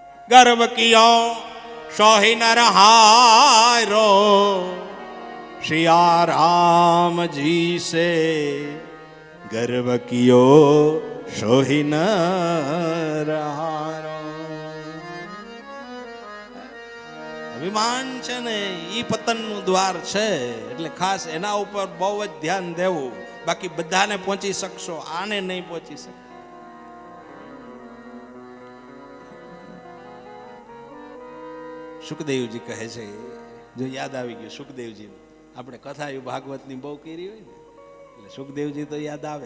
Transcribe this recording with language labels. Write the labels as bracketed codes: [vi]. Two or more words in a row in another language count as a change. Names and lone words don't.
[hi] गर्व कियो सोही नर हारो, श्रिया राम जी से गर्व कियो सोही नर हारो। [gu] અભિમાન છે ને ઈ પતનનું દ્વાર છે, એટલે ખાસ એના ઉપર બહુ જ ધ્યાન દેવું. બાકી બધાને પહોંચી શકશો, આને નહીં પહોંચી શકે. સુખદેવજી કહે છે, જો યાદ આવી ગયું સુખદેવજી, આપણે કથા ભાગવતની બહુ કરી હોય ને એટલે સુખદેવજી તો યાદ આવે.